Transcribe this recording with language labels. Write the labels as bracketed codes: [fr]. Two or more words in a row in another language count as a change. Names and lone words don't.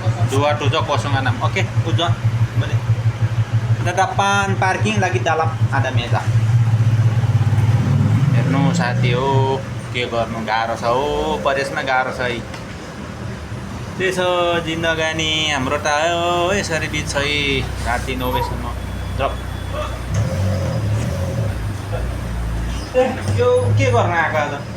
[ms] dua-dua kosongan 6. Oke, tujuan boleh. Depan parking lagi dalam ada meja. [ne] हेर्नु साथी हो के गर्नु गाह्रो छ हो परेशमा गाह्रो छ है त्यसो जिन्दगानी हाम्रो त हो यसरी बित्छ है राति 9 बजेसम्म जप यो के गर्न आएको आज